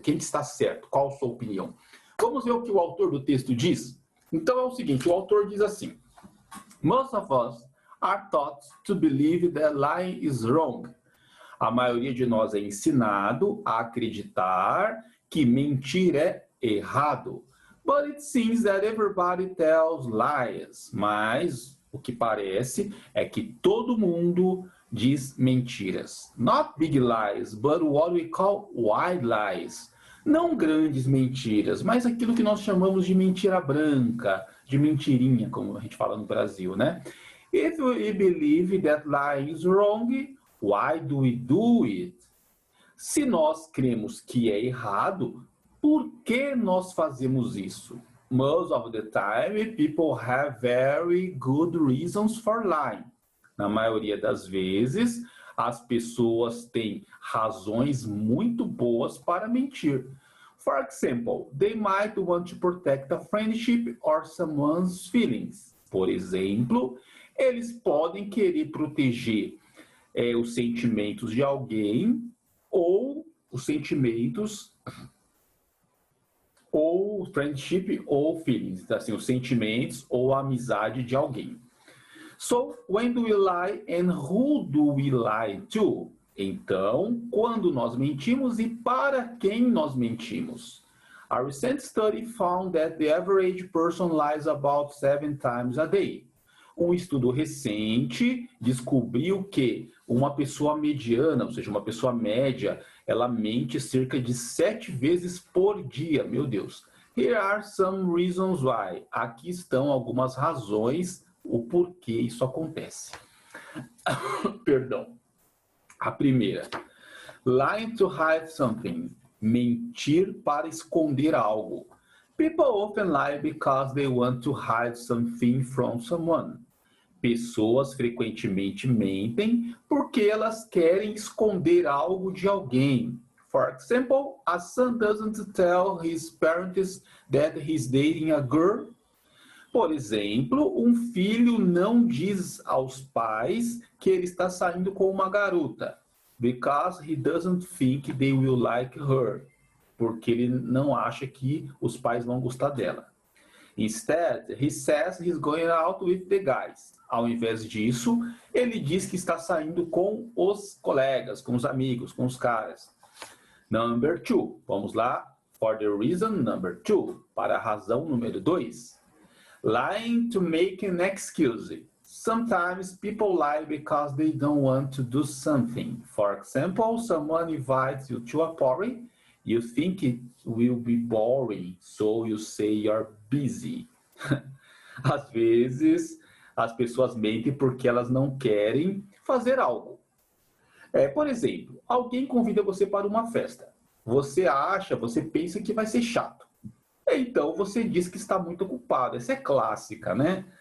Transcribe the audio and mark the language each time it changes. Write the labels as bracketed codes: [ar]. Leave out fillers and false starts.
[pt] Quem que está certo? Qual a sua opinião? Vamos ver o que o autor do texto diz? Então é o seguinte, o autor diz assim: [en] Most of us are taught to believe that lying is wrong. [pt] A maioria de nós é ensinado a acreditar que mentir é errado. [en] But it seems that everybody tells lies. [pt] Mas o que parece é que todo mundo diz mentiras. [en] Not big lies, but what we call white lies. [pt] Não grandes mentiras, mas aquilo que nós chamamos de mentira branca, de mentirinha, como a gente fala no Brasil, né? [en] If we believe that lying is wrong, why do we do it? [pt] Se nós cremos que é errado, por que nós fazemos isso? [en] Most of the time, people have very good reasons for lying. [pt] Na maioria das vezes, as pessoas têm razões muito boas para mentir. [en] For example, they might want to protect a friendship or someone's feelings. [pt] Por exemplo, eles podem querer proteger os sentimentos de alguém ou os sentimentos ou friendship ou feelings, então, assim, os sentimentos ou a amizade de alguém. [en] So, when do we lie and who do we lie to? [pt] Então, quando nós mentimos e para quem nós mentimos? [en] A recent study found that the average person lies about 7 times a day. [pt] Um estudo recente descobriu que uma pessoa mediana, ou seja, uma pessoa média, ela mente cerca de 7 vezes por dia. Meu Deus. [en] Here are some reasons why. [pt] Aqui estão algumas razões o porquê isso acontece. Perdão. A primeira, [en] lying to hide something. [pt] Mentir para esconder algo. [en] People often lie because they want to hide something from someone. [pt] Pessoas frequentemente mentem porque elas querem esconder algo de alguém. [en] For example, a son doesn't tell his parents that he's dating a girl. [pt] Por exemplo, um filho não diz aos pais que ele está saindo com uma garota. [en] Because he doesn't think they will like her. [pt] Porque ele não acha que os pais vão gostar dela. [en] Instead, he says he's going out with the guys. [pt] Ao invés disso, ele diz que está saindo com os colegas, com os amigos, com os caras. [en] Number 2. [pt] Vamos lá. [en] For the reason number 2. [pt] Para a razão número 2. [en] Lying to make an excuse. Sometimes people lie because they don't want to do something. For example, someone invites you to a party. You think it will be boring, so you say you're busy. [pt] Às vezes, as pessoas mentem porque elas não querem fazer algo. Por exemplo, alguém convida você para uma festa. Você pensa que vai ser chato. Então, você diz que está muito ocupado. Essa é clássica, né?